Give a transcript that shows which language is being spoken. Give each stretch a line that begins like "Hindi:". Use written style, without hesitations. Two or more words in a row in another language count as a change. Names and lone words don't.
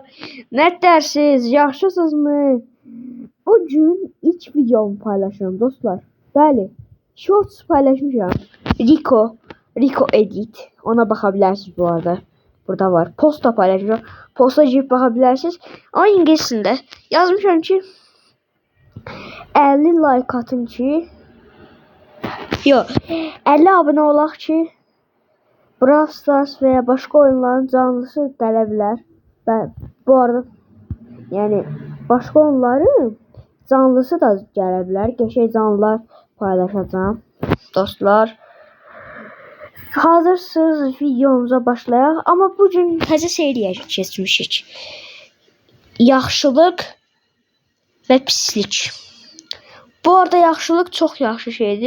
Azerbaijani: Ne dersiniz? Yaxşısınızmı?
Turkish: Bugün ilk videomu paylaşıyorum dostlar.
Azerbaijani: Bəli, shorts paylaşmışam. Rico Edit.
Turkish: Ona bakabilirsiniz bu arada.
Azerbaijani: Burada var. Posta paylaşmışam.
Turkish: Posta girip bakabilirsiniz.
Azerbaijani: Ama İngilizcəsində yazmışam ki 50 like atın ki Yox, 50 abone olaq ki Brawl Stars
Turkish: veya başka oyunların canlısı
Azerbaijani: gələ bilər.
Turkish: Ben bu arada yani başka oyunların canlısı da
Azerbaijani: gələ bilər. Qəşəng canlılar paylaşacağım dostlar. Hazırsınız videomuza başlayaq. Ama bugün təzə seriyə keçmişik. Yaxşılıq və pislik. Bu arada yaxşılıq çox yaxşı şeydir.